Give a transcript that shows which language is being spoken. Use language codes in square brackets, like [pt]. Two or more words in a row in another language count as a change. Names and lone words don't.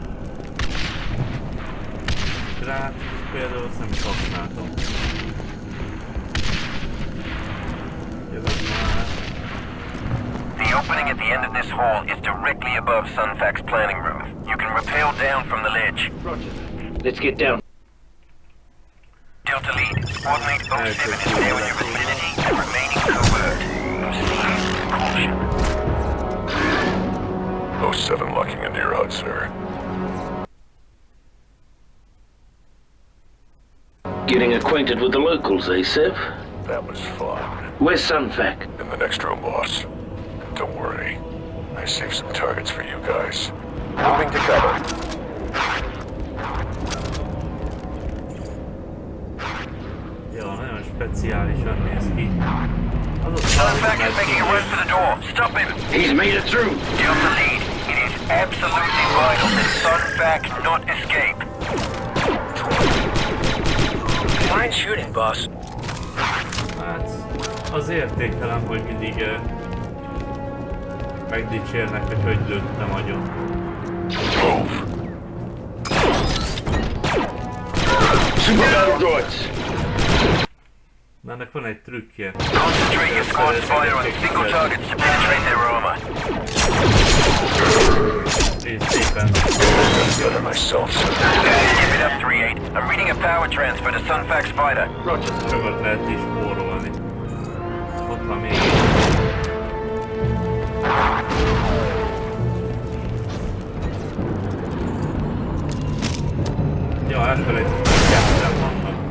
[hu] Rát, például azt nem is használtam. Jövök már. [en] The opening at the end of this hall is directly above Sunfax planning room. You can rappel down from the ledge. Let's get down. Delta Lead, coordinate 07 is now in your vicinity and remaining covert. Proceed with caution. 07 locking into your HUD, sir. Getting acquainted with the locals, eh, Sev? That was fun. Where's Sunfac? In the next room, boss. Don't worry. I saved some targets for you guys. Moving to cover. [hu] Jó, nagyon speciálisan néz ki. [en] Sunfac is making a run for the door. Stop him! He's made it through. Delta Lead, it is absolutely vital that Sunfac not escape. Fine shooting, boss. [hu] Hát, az értékelem, hogy mindig megdicsérnek, hogy lőttem agyon. [en] Move! Super battle droids. [hu] Na, ennek van egy trükkje. [en] Concentrate your squad's fire on single targets to penetrate their armor. [hu] És szépen. [en] Better myself, sir. Give it up, 3-8. I'm reading a power transfer to Sunfax fighter. [hu] Sokat lehet is spórolni. Ott van még. Ja, elfelejtettem, hogy ketten vannak.